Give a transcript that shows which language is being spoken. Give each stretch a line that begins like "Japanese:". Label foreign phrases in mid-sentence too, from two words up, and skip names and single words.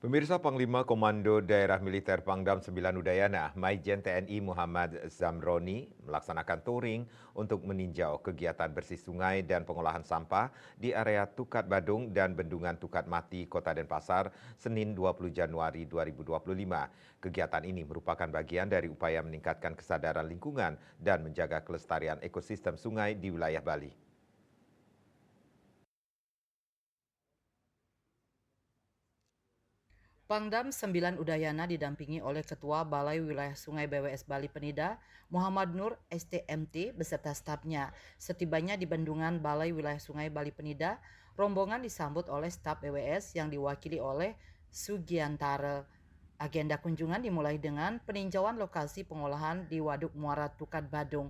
Indonesian: Pemirsa Panglima Komando Daerah Militer Pangdam 9 Udayana, Maijen TNI Muhammad Zamroni melaksanakan touring untuk meninjau kegiatan bersih sungai dan pengolahan sampah di area Tukat Badung dan Bendungan Tukat Mati, Kota Denpasar, Senin 20 Januari 2025. Kegiatan ini merupakan bagian dari upaya meningkatkan kesadaran lingkungan dan menjaga kelestarian ekosistem sungai di wilayah Bali. Pangdam 9 Udayana didampingi oleh Ketua Balai Wilayah Sungai BWS Bali Penida, Muhammad Nur STMT beserta stafnya. Setibanya di bendungan Balai Wilayah Sungai Bali Penida, rombongan disambut oleh staf BWS yang diwakili oleh Sugiantara. Agenda kunjungan dimulai dengan peninjauan lokasi pengolahan di Waduk Muara Tukat Badung.